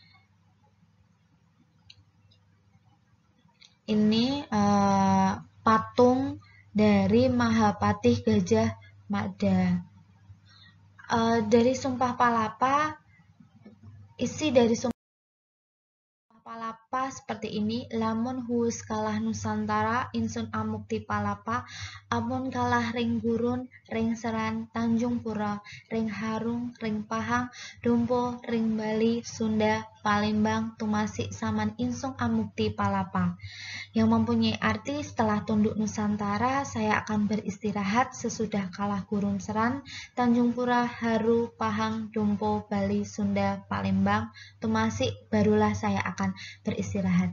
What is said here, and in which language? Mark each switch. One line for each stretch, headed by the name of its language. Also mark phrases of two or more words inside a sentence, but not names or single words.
Indonesian: Ini patung dari Mahapatih Gajah Mada. Dari sumpah palapa, isi dari sumpah palapa Palapa seperti ini.
Kawi: Lamun huus kalah Nusantara, insun amukti palapa. Amun kalah ring gurun, ring seran, Tanjung Pura, ring Harung, ring Pahang, Dumpo, ring Bali, Sunda, Palembang, Tumasik, Saman, insung amukti palapa.
Indonesian: Yang mempunyai arti setelah tunduk Nusantara, saya akan beristirahat sesudah kalah gurun seran, Tanjung Pura, Haru, Pahang, Dumpo, Bali, Sunda, Palembang, Tumasik, barulah saya akan beristirahat.